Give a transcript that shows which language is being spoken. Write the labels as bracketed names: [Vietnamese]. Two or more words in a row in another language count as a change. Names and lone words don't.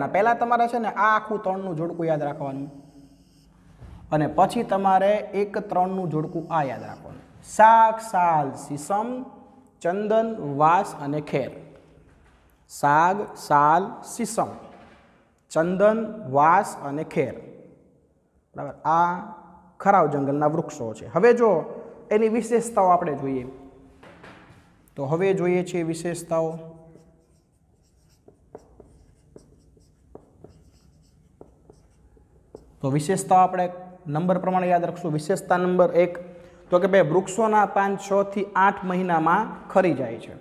[Gujarati] પહેલા તમારે છે ને આ આખું 3 નું જોડકું યાદ રાખવાનું અને પછી તમારે 1 3 નું જોડકું આ યાદ રાખવાનું। સાગ, સાલ, શીશમ, ચંદન, વાસ અને ખેર। સાગ, સાલ, શીશમ, ચંદન, વાસ અને ખેર। બરાબર આ ખરાવ જંગલના વૃક્ષો છે। હવે જો એની વિશેષતાઓ આપણે જોઈએ. તો હવે જોઈએ છીએ વિશેષતાઓ. તો વિશેષતાઓ આપણે નંબર પ્રમાણે યાદ રાખશું. વિશેષતા નંબર 1 તો કે ભાઈ વૃક્ષોના પાન 6 થી 8 મહિનામાં ખરી જાય છે.